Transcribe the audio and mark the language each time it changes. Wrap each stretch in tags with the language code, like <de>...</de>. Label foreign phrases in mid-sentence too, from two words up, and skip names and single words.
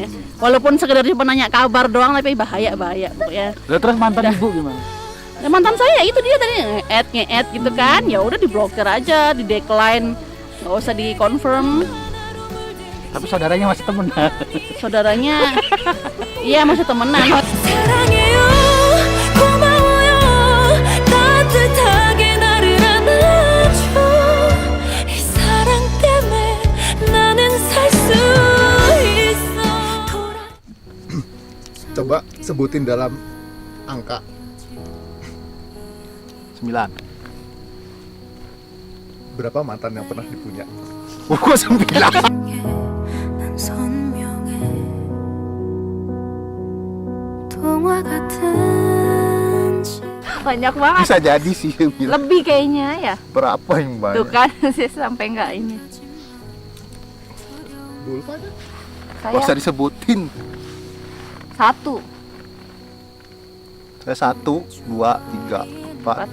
<id>Walaupun sekedar cuma nanya kabar doang tapi bahaya pokoknya. Lah terus mantan ibu gimana? Ya, mantan saya itu dia tadi nge-add gitu kan, ya udah diblokir aja, di decline, nggak usah di confirm. Tapi saudaranya masih temenan. Saudaranya, iya masih temenan.</id> <ko>사랑해요 고마워요 따뜻하게 나를 안아줘 이 사랑 때문에 나는 살 수 있어</ko> <id>Coba sebutin dalam angka. 9. Berapa mantan yang pernah dipunya? Kok 9?</id> <ko>난 선명해 동화 같은</ko> <id>Banyak banget, Bisa jadi sih yang bilang. lebih kayaknya ya. Berapa yang banyak? Tuh kan, sih sampai nggak ini. Bulfa kan? Gak usah Saya disebutin. 1, Saya 1, 2, 3, 4.</id>